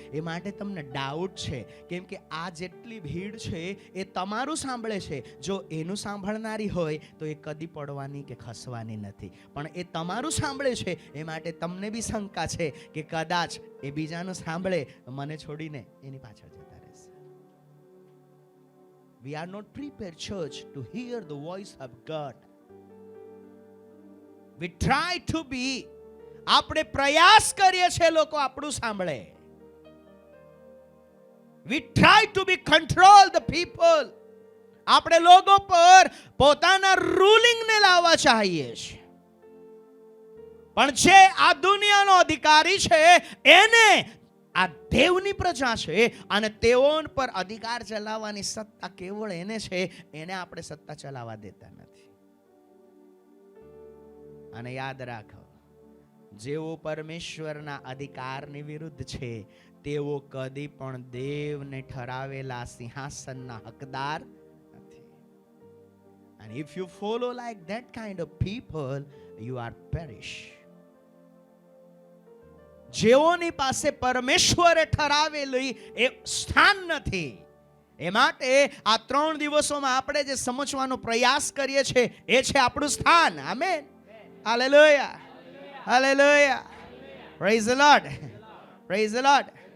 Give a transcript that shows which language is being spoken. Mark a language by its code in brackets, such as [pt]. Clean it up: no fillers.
[gu] એ માટે તમને ડાઉટ છે, કેમ કે આ જેટલી ભીડ છે એ તમારું સાંભળે છે. જો એનું સાંભળનારી હોય તો એ કદી પડવાની કે ખસવાની નથી, પણ એ તમારું સાંભળે છે. એ માટે તમને બી શંકા છે કે કદાચ એ બીજાનું સાંભળે, મને છોડીને એની પાછળ જતા રહેશે. [en] We are not prepared, church, to hear the voice of God. We try to be, [gu] આપણે પ્રયાસ કરીએ છીએ લોકો આપણું સાંભળે. [en] We try to be control the people. [gu] આપણે લોકો પર પોતાના રૂલિંગને લાવવા ચાહીએ છીએ, પણ જે આ દુનિયાનો અધિકારી છે એને આ દેવની પ્રજા છે અને તેઓ પર અધિકાર ચલાવવાની સત્તા કેવળ એને છે. એને આપણે સત્તા ચલાવવા દેતા નથી. અને યાદ રાખો, જેઓ પરમેશ્વરના અધિકારની વિરુદ્ધ છે તેઓ કદી પણ દેવને ઠરાવેલા સિંહાસનના હકદાર નથી. [en] And if you follow like that kind of people, you are perish. [gu] જેઓની પાસે પરમેશ્વરે ઠરાવેલી એ સ્થાન નથી, એ માટે આ 3 દિવસોમાં આપણે જે સમજવાનો પ્રયાસ કરીએ છીએ એ છે આપણું સ્થાન. Amen. Hallelujah. Hallelujah. [en] Praise the Lord. Praise the Lord.